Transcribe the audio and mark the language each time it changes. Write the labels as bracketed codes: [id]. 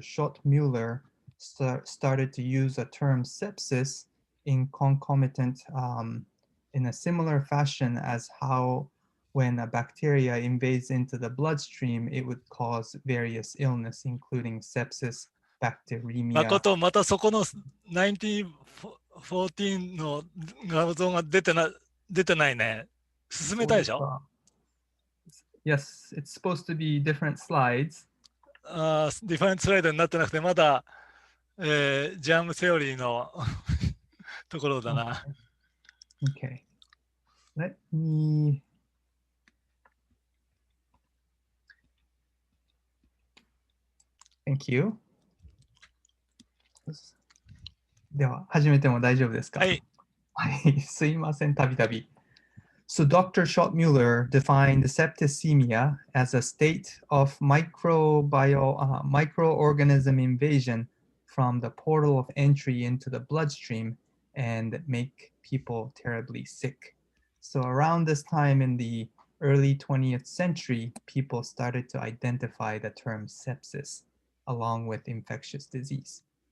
[en] Schott-Müller started to use a term sepsis in concomitant, in a similar fashion as how when a bacteria invades into the bloodstream, it would cause various illness, including sepsis, bacteremia. [ja] 誠、またそこの1914の画像が出てないね。進めたいでしょ？ [en] Yes, it's supposed to be different slides. [ja] ディファレントスライドになってなくて、まだ、ジャームセオリーのところだな。 [en] Okay. Let me... Thank you. [ja] では、始めても大丈夫ですか？はい。はい、すいません、たびたび。 [en] So Dr. Schott-Müller defined septicemia as a state of microorganism invasion from the portal of entry into the bloodstream and make people terribly sick. So around this time in the early 20th century, people started to identify the term sepsis along with infectious disease.